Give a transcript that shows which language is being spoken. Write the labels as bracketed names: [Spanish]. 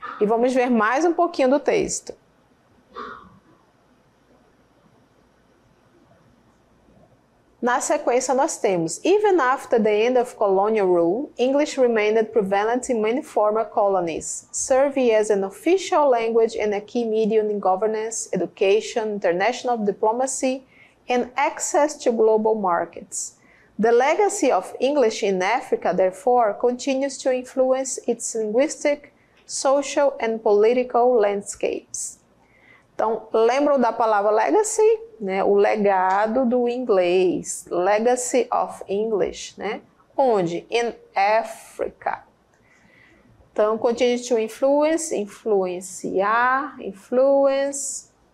[Portuguese] E vamos ver mais um pouquinho do texto. Na sequência, nós temos, [English] even after the end of colonial rule, English remained prevalent in many former colonies, serving as an official language and a key medium in governance, education, international diplomacy, and access to global markets. The legacy of English in Africa, therefore, continues to influence its linguistic, social, and political landscapes. [Portuguese] Então, lembram da palavra legacy? Né? O legado do inglês. [English] Legacy of English. [Portuguese] Né? Onde? [English] In Africa. [Portuguese] Então, [English] continue to influence, influenciar, influence.